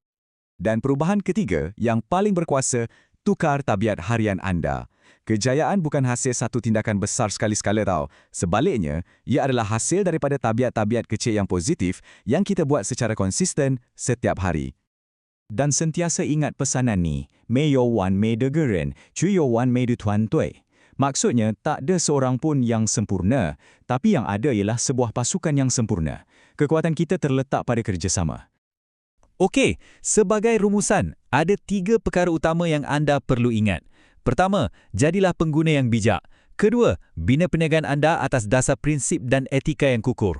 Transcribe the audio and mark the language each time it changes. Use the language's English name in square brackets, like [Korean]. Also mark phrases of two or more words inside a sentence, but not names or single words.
[Malay] Dan perubahan ketiga yang paling berkuasa, tukar tabiat harian anda. Kejayaan bukan hasil satu tindakan besar sekali-sekala tau. Sebaliknya, ia adalah hasil daripada tabiat-tabiat kecil yang positif yang kita buat secara konsisten setiap hari. Dan sentiasa ingat pesanan ni, [Chinese] 没有完美的个人，只有完美的团队. [Malay] Maksudnya, tak ada seorang pun yang sempurna, tapi yang ada ialah sebuah pasukan yang sempurna. Kekuatan kita terletak pada kerjasama. Okey, sebagai rumusan, ada 3 perkara utama yang anda perlu ingat. Pertama, jadilah pengguna yang bijak. Kedua, bina perniagaan anda atas dasar prinsip dan etika yang kukuh.